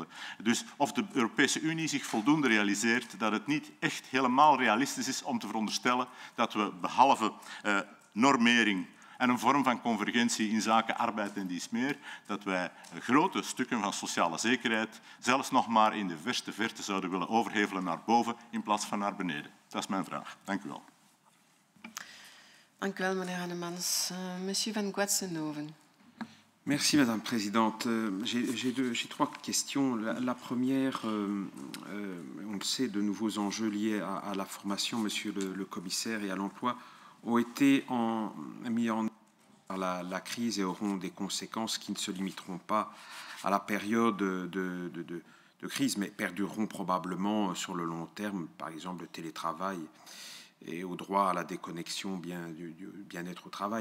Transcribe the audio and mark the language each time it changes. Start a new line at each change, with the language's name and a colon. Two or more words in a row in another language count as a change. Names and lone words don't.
Dutch: Dus of de Europese Unie zich voldoende realiseert dat het niet echt helemaal realistisch is om te veronderstellen dat we behalve normering en een vorm van convergentie in zaken arbeid en dies meer, dat wij grote stukken van sociale zekerheid zelfs nog maar in de verste verte zouden willen overhevelen naar boven in plaats van naar beneden. Dat is mijn vraag. Dank u wel. Dank u wel, meneer Annemans. Monsieur Van Guatsenhoven.
French: Merci, Madame la Présidente. J'ai 3 questions. La première, on le sait, de nouveaux enjeux liés à la formation, Monsieur le Commissaire, et à l'emploi ont été mis en œuvre par la crise et auront des conséquences qui ne se limiteront pas à la période de crise, mais perdureront probablement sur le long terme, par exemple le télétravail et au droit à la déconnexion du bien-être au travail.